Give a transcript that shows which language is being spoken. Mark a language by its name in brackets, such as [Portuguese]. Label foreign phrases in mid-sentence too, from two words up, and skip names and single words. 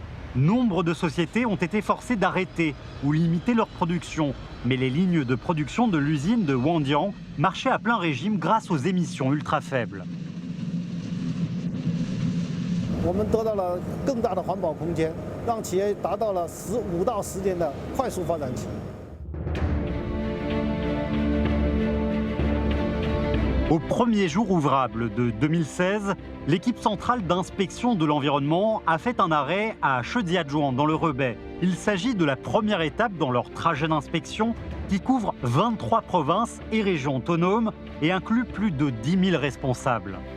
[French] Nombre de sociétés ont été forcées d'arrêter ou limiter leur production, mais les lignes de production de l'usine de Wangdian marchaient à plein régime grâce aux émissions ultra faibles. [Chinese] 我们得到了更大的环保空间，让企业达到了5到10年的快速发展期。 [French] Au premier jour ouvrable de 2016, l'équipe centrale d'inspection de l'environnement a fait un arrêt à Shijiazhuang dans le Hebei. Il s'agit de la première étape dans leur trajet d'inspection qui couvre 23 provinces et régions autonomes et inclut plus de 10 000 responsables.